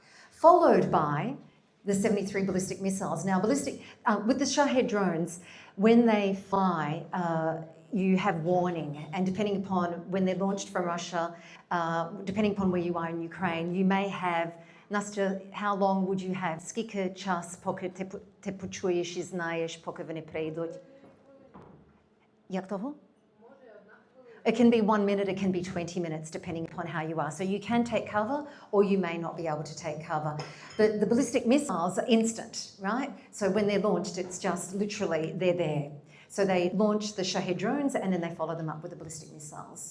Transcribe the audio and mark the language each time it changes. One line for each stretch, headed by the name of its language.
English: Followed by the 73 ballistic missiles. Now, with the Shahed drones, when they fly, you have warning, and depending upon when they're launched from Russia, depending upon where you are in Ukraine, you may have, Настя, how long would you have?
Ukrainian: Скільки час, поки ти почуєш і знаєш, поки вони прийдуть? Як того?
English: It can be 1 minute, it can be 20 minutes, depending upon how you are. So you can take cover, or you may not be able to take cover. But the ballistic missiles are instant, right? So when they're launched, it's just literally, they're there. So they launch the Shahed drones, and then they follow them up with the ballistic missiles.